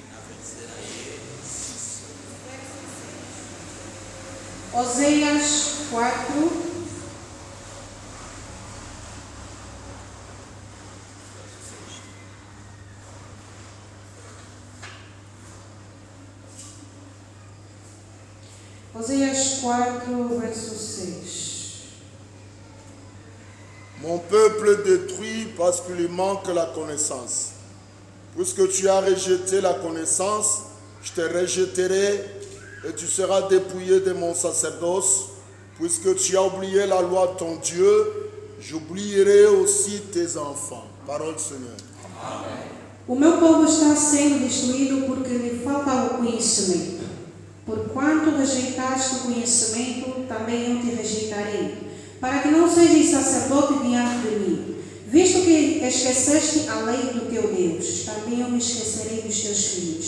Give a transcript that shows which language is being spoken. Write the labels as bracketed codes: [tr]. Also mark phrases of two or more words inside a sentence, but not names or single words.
[pt] Oséias 4. Oséias 4, verso 6. [fr] Mon peuple détruit parce qu'il lui manque la connaissance. Puisque tu as rejeté la connaissance, je te rejetterai et tu seras dépouillé de mon sacerdoce. Puisque tu as oublié la loi de ton Dieu, j'oublierai aussi tes enfants. Parole du Seigneur. Amen. [pt] O meu povo está sendo destruído porque lhe falta o conhecimento. Porquanto rejeitaste o conhecimento, também eu te rejeitarei, para que não sejas sacerdote diante de mim. Visto que esqueceste a lei do teu Deus, também eu me esquecerei dos teus filhos.